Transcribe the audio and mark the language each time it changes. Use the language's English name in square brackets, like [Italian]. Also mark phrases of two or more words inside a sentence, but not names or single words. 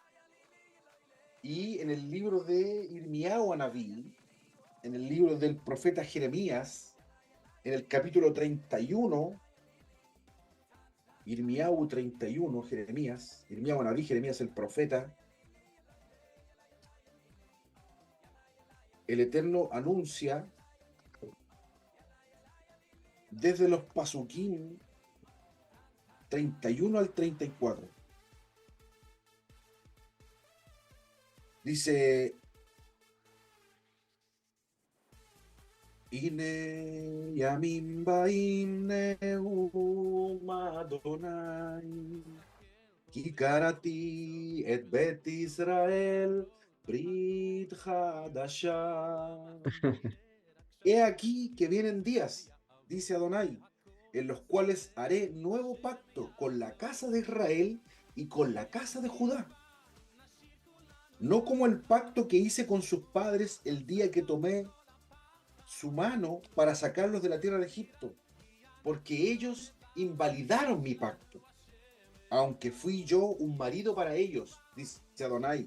[Spanish] Y en el libro de Irmiyahu Anabí, en el libro del profeta Jeremías, en el capítulo 31, Irmiyahu 31, Irmiyahu Anabí, Jeremías el profeta, el Eterno anuncia desde los Pasukim 31 al 34. [Hebrew] Dice: הנה ימים באים נאם אדני וכרתי את בית ישראל ברית חדשה. [Spanish] He aquí que vienen días, dice Adonai, en los cuales haré nuevo pacto con la casa de Israel y con la casa de Judá. No como el pacto que hice con sus padres el día que tomé su mano para sacarlos de la tierra de Egipto, porque ellos invalidaron mi pacto, aunque fui yo un marido para ellos, dice Adonai.